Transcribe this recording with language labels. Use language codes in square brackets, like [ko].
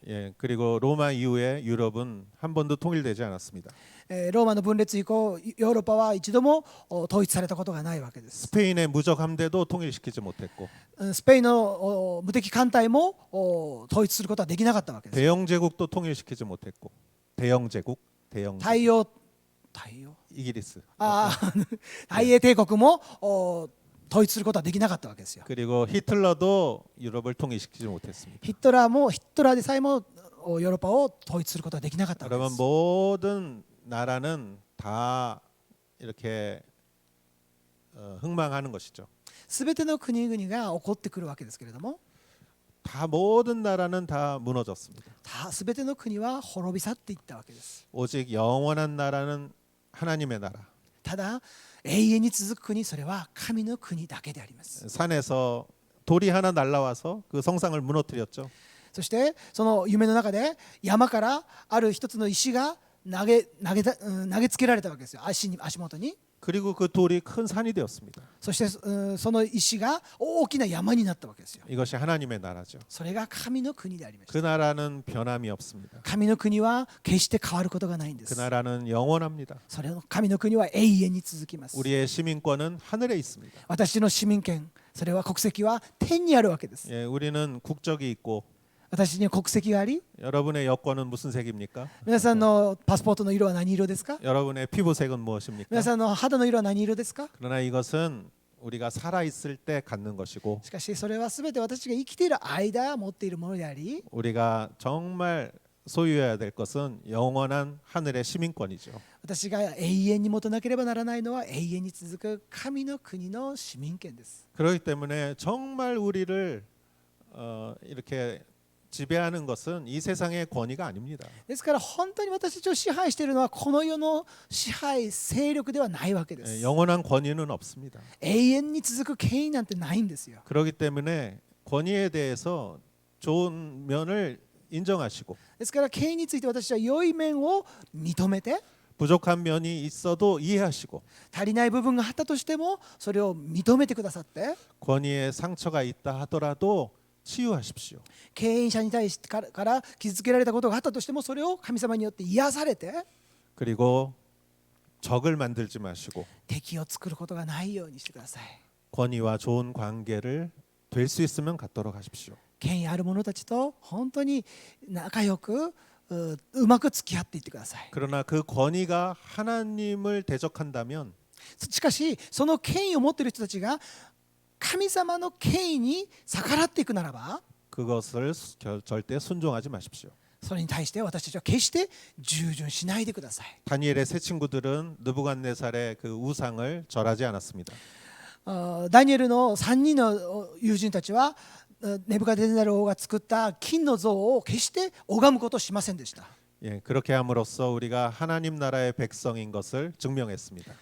[ko] 예, 그리고 로마 이후에 유럽은 한 번도 통일되지 않았습니다. [ja] ローマの分裂以降、ヨーロッパは一度も統一されたことがないわけです。 [ko] 스페인의 무적 함대도 통일시키지 못했고 [ja] スペインの無敵艦隊も統一することはできなかったわけです。 [ko] 대영 제국도 통일시키지 못했고 대영 제국 [ja] 太陽 이기리스 大英帝国も統一することはできなかったわけですよ。 [ko] 그리고 히틀러도 유럽을 통일시키지 못했습니다. [ja] ヒトラーでさえもヨーロッパを統一することはできなかったわけで [ko] 여러분 [ja] す。 [ko] 모든 나라는 다 이렇게 흥망하는 것이죠. [ja] すべての国々が起こってくるわけですけれども、 [ko] 다 모든 나라는 다 무너졌습니다. [ja] すべての国は滅び去っていったわけです。 [ko] 오직 영원한 나라는 하나님의 나라. [ja] ただ永遠に続く国、それは神の国だけであります。 [ko] 산에서 돌이 하나 날라와서 그 성상을 무너뜨렸죠. [ja] そしてその夢の中で山からある一つの石が投げつけられたわけですよ。足元に。 [ko] 그리고 그 돌이 큰 산이 되었습니다. [ja] そしてその石が大きな山になったわけですよ。 [ko] 이것이 하나님의 나라죠. [ja] それが神の国でありまし [ko] 그 [ja] た。 [ko] 나라는 변함이 없습니다. [ja] 神の国は決して変わることがないんで [ko] 그 [ja] す。 [ko] 나라는 영원합니다. [ja] それの神の国は永遠に続きます。 [ko] 우리의 시민권은 하늘에 있습니다. [ja] 私の市民権、それは国籍は天にあるわけです。 [ko] 예, 우리는 국적이 있고 [ja] 私には国籍があり、 [ko] 여러분의 여권은 무슨 색입니까? [ja] 皆さんのパスポートの色は何色ですか？ [ko] 여러분의 피부색은 무엇입니까? [ja] 皆さんの肌の色は何色ですか？ [ko] 그러나 이것은 우리가 살아 있을 때 갖는 것이고 [ja] しかしそれはすべて私が生きている間持っているものであり、 [ko] 우리가 정말 소유해야 될 것은 영원한 하늘의 시민권이죠. [ja] 私が永遠に持たなければならないのは永遠に続く神の国の市民権です。 [ko] 그렇기 때문에 정말 우리를 이렇게 지배하는 것은 이 세상의 권위가 아닙니다. [ja] ですから本当に私たちを支配しているのはこの世の支配勢力ではないわけです。 [ko] 영원한 권위는 없습니다. [ja] 永遠に続く権威なんてないんですよ。 [ko] 그렇기 때문에 권위에 대해서 좋은 면을 인정하시고 [ja] ですから権威について私は良い面を認めて、 [ko] 부족한 면이 있어도 이해하시고 [ja] 足りない部分があったとしてもそれを認めてくださって、 [ko] 권위에 상처가 있다 하더라도 치유하십시오. [ja] 権威者に対してから傷つけられたことがあったとしてもそれを神様によって癒されて、 [ko] 그리고 적을 만들지 마시고 [ja] 敵を作ることがないようにしてください。 [ko] 권위와 좋은 관계를 될 수 있으면 갖도록 하십시오. [ja] 権威ある者たちと本当に仲良くうまく付き合っていってください。 [ko] 그러나 그 권위가 하나님을 대적한다면 [ja] しかしその権威を持っている人たちが神様の権威に逆らっていくならば、 [ko] 그것을 절대 순종하지 마십시오. [ja] それに対して私たちは決して従順しないでください。 [ko] 다니엘의 세 친구들은 느부갓네살의 그 우상을 절하지 않았습니다. [ja] ダニエルの3人の友人たちはネブカデネザル王が作った金の像を決して拝むことをしませんでした。 [ko] 예, 그렇게 함으로써 우리가 하나님 나라의 백성인 것을 증명했습니다.